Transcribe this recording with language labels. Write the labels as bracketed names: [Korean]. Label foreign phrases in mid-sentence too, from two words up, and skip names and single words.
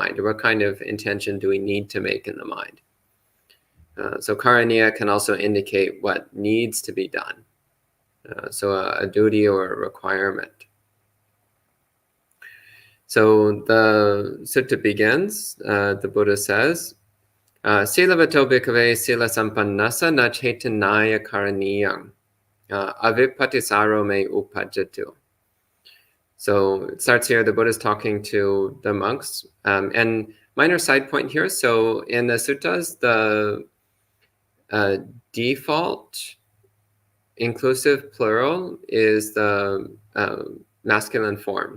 [English] Or what kind of intention do we need to make in the mind? So karaniya can also indicate what needs to be done. So a duty or a requirement. So the sutta begins, the Buddha says, [Pali] Silavato bhikkhave sila sampannasa na chaitanaya karaniyam. Avipatisaro me upajjatu. [English] So it starts here, the Buddha is talking to the monks. And minor side point here, so in the suttas, the default inclusive plural is the masculine form.